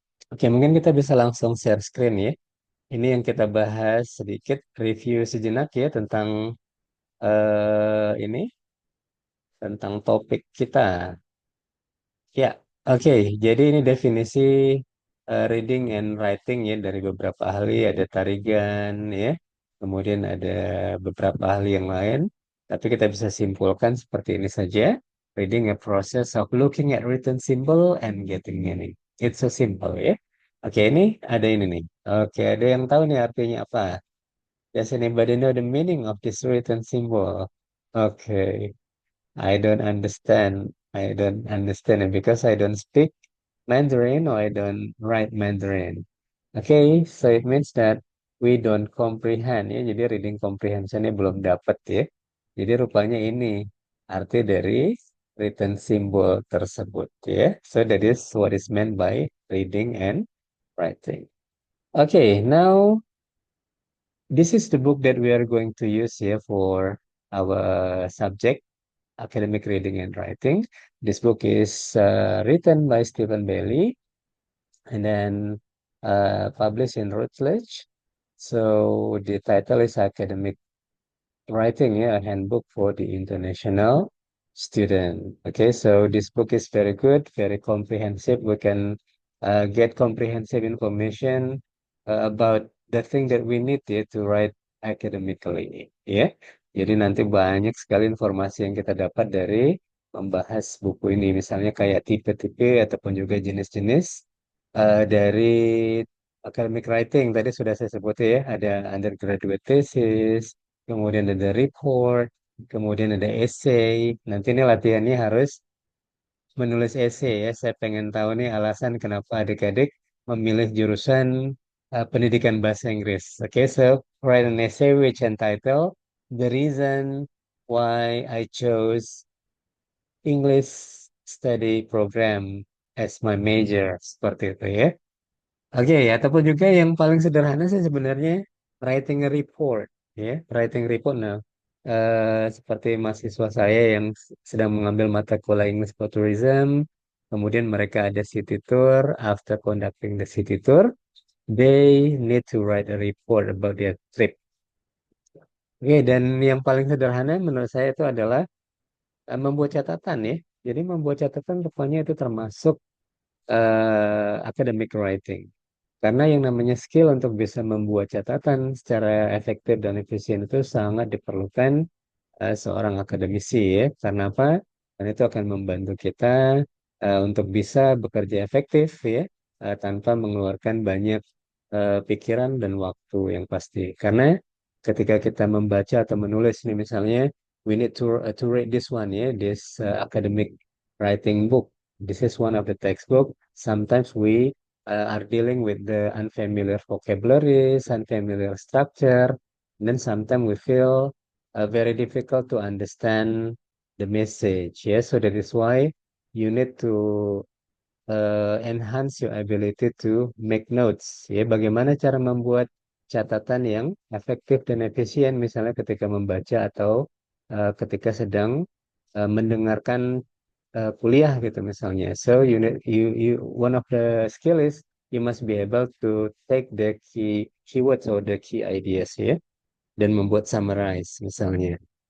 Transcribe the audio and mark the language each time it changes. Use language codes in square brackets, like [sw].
[id] Oke, mungkin kita bisa langsung share screen ya. Ini yang kita bahas sedikit review sejenak ya tentang ini tentang topik kita. Ya, oke. Jadi ini definisi reading and writing ya dari beberapa ahli. Ada Tarigan ya, kemudian ada beberapa ahli yang lain. Tapi kita bisa simpulkan seperti ini saja. [en] Reading a process of looking at written symbol and getting meaning. It's so simple ya. [id] Oke, ini ada ini nih. Oke, ada yang tahu nih artinya apa? [en] Does anybody know the meaning of this written symbol? Oke. I don't understand. I don't understand it because I don't speak Mandarin or I don't write Mandarin. Okay, so it means that we don't comprehend ya. [id] Jadi reading comprehensionnya belum dapat ya. Jadi rupanya ini arti dari written symbol tersebut ya. [en] So that is what is meant by reading and writing. Okay, now this is the book that we are going to use here for our subject academic reading and writing. This book is written by Stephen Bailey and then published in Routledge. So the title is Academic Writing, yeah, a handbook for the international student. Okay, so this book is very good, very comprehensive. We can get comprehensive information about the thing that we need yeah, to write academically. [id] Ya, jadi nanti banyak sekali informasi yang kita dapat dari membahas buku ini. Misalnya kayak tipe-tipe ataupun juga jenis-jenis dari academic writing. Tadi sudah saya sebut ya, ada undergraduate thesis, kemudian ada report, kemudian ada essay. Nanti ini latihannya harus menulis essay ya. Saya pengen tahu nih alasan kenapa adik-adik memilih jurusan pendidikan bahasa Inggris. [en] Oke, so write an essay which entitled The Reason Why I Chose English Study Program as my major. [id] Seperti itu ya. Oke, ya, ataupun juga yang paling sederhana sih sebenarnya [en] writing a report, [id] ya, writing report. Nah, seperti mahasiswa saya yang sedang mengambil mata kuliah English for Tourism, kemudian mereka ada city tour. [en] After conducting the city tour, they need to write a report about their trip. [id] Oke, dan yang paling sederhana menurut saya itu adalah membuat catatan ya. Jadi membuat catatan rupanya itu termasuk academic writing. Karena yang namanya skill untuk bisa membuat catatan secara efektif dan efisien itu sangat diperlukan seorang akademisi ya. Karena apa? Dan itu akan membantu kita untuk bisa bekerja efektif ya, tanpa mengeluarkan banyak pikiran dan waktu yang pasti. Karena ketika kita membaca atau menulis nih misalnya, [en] we need to read this one ya, this academic writing book. This is one of the textbook. Sometimes we are dealing with the unfamiliar vocabularies, unfamiliar structure, and then sometimes we feel very difficult to understand the message. Yeah, so that is why you need to enhance your ability to make notes. [id] Ya, bagaimana cara membuat catatan yang efektif dan efisien, misalnya ketika membaca atau ketika sedang mendengarkan kuliah gitu misalnya. [en] So you one of the skill is you must be able to take the keywords or the key ideas ya [id] dan membuat summarize misalnya.